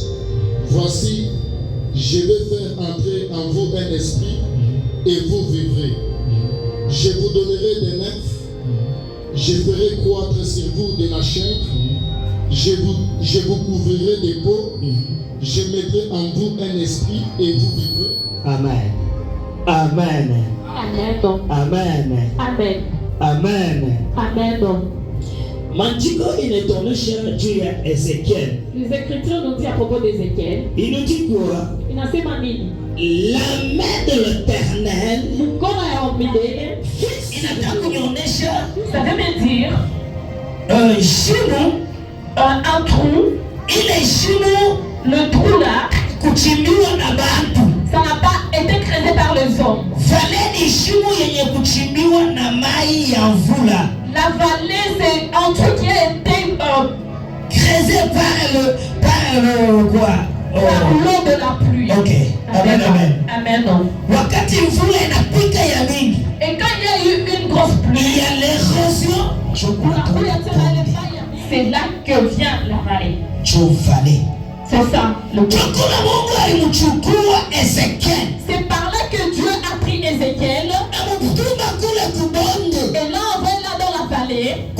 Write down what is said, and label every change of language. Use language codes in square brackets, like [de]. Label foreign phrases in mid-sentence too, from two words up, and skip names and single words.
[fr] Voici, je vais faire entrer en vous un esprit et vous vivrez. Je vous donnerai des nerfs, je ferai croître sur vous de la chair, je vous couvrirai des peaux, je mettrai en vous un esprit et vous vivrez. Amen. [sw] Maandiko inatuonyesha juu ya Ezekiel. [fr] Les Écritures nous disent à propos d'Ézéchiel. Il nous dit quoi? Inasema nini? La main de l'Éternel. [sw] Mkono ya Omidele. Inataka kuonyesha. [fr] Ça veut dire [sw] shimo, [fr] un trou. [sw] Ile shimo, [fr] le trou là, [sw] kuchimbiwa na bantu. [fr] Ça n'a pas été creusé par les hommes. [sw] Vallée ni shimo yenye kuchimbiwa na mai ya mvula. [fr] La vallée, c'est un truc qui a été creusé par l'eau de la pluie. Ok. Amen. [sw] Wakati mvula inapika ya mingi. [fr] Et quand il y a eu une grosse pluie, il y a l'érosion. C'est là que vient la vallée. C'est ça. C'est par là que Dieu a pris Ézéchiel. Et là, on va là dans la vallée.